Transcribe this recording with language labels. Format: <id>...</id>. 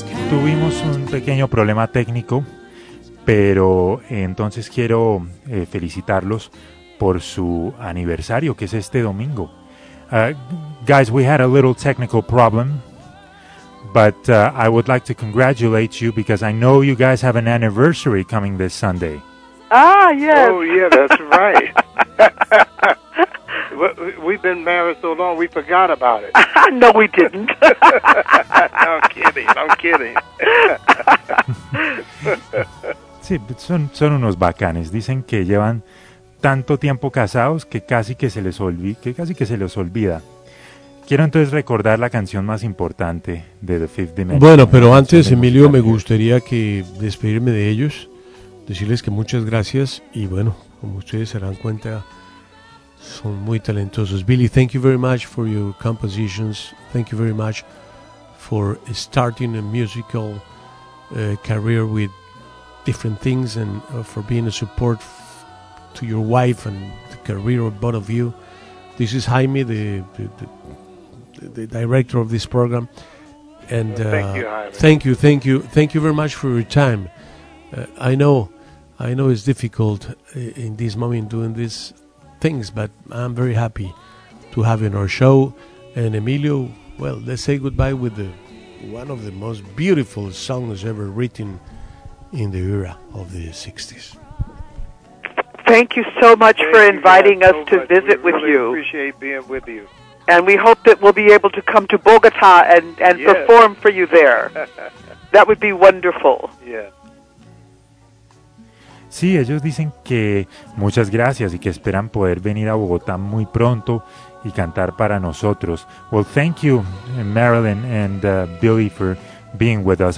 <es>Tuvimos un pequeño problema técnico, pero entonces quiero felicitarlos por su aniversario, que es este domingo.</es> <en>Guys, we had a little technical problem, but I would like to congratulate you because I know you guys have an anniversary coming this Sunday. Ah, yes. Oh, yeah, that's right. We've been married so long, we forgot about it. No, we didn't. I'm kidding.</en> <es>Sí, son unos bacanes. Dicen que llevan tanto tiempo casados que casi que se les olvida. Quiero entonces recordar la canción más importante de The Fifth Dimension. Bueno, pero antes, Emilio, me gustaría que despedirme de ellos, decirles que muchas gracias y, bueno, como ustedes se dan cuenta, son muy talentosos.</es> <en>Billy, thank you very much for your compositions. Thank you very much for starting a musical career with different things and for being a support to your wife and the career of both of you. This is Jaime, the director of this program. And thank you. Thank you very much for your time. I know it's difficult in this moment doing this things, but I'm very happy to have you in our show. And Emilio, well, let's say goodbye with one of the most beautiful songs ever written in the era of the 60s. Thank you so much for inviting us to visit with you. We appreciate being with you. And we hope that we'll be able to come to Bogota and perform for you there. That would be wonderful. Yeah.</en> <es>Sí, ellos dicen que muchas gracias y que esperan poder venir a Bogotá muy pronto y cantar para nosotros.</es> <en>Well, thank you, Marilyn and Billy, for being with us.</en>